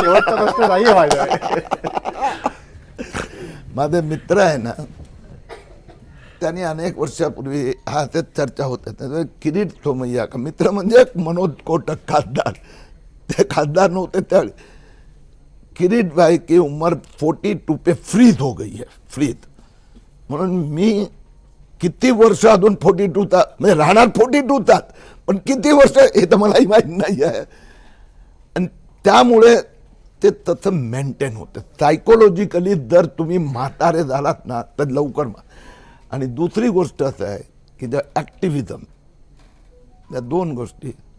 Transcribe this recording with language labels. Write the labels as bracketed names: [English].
[Marathi] शेवटचा प्रश्न नाही व्हायचा. माझे मित्र आहे ना, त्यांनी अनेक वर्षापूर्वी हा ते चर्चा होत्या, किरीट सोमय्या का मित्र म्हणजे मनोज कोटक खासदार, ते खासदार नव्हते त्यावेळी. [Hindi] किरीट भाई की उम्र 42 पे फ्रीज हो गई है, फ्रीज. [Marathi] म्हणून मी किती वर्ष अजून 42 म्हणजे राहणार 42 पण किती वर्ष हे तर मलाही माहीत नाही आहे. आणि त्यामुळे ते तसं मेंटेन होतं सायकोलॉजिकली. जर तुम्ही म्हातारे झालात ना तर लवकर. आणि दुसरी गोष्ट असं आहे की जर ॲक्टिव्हिजम, या दोन गोष्टी.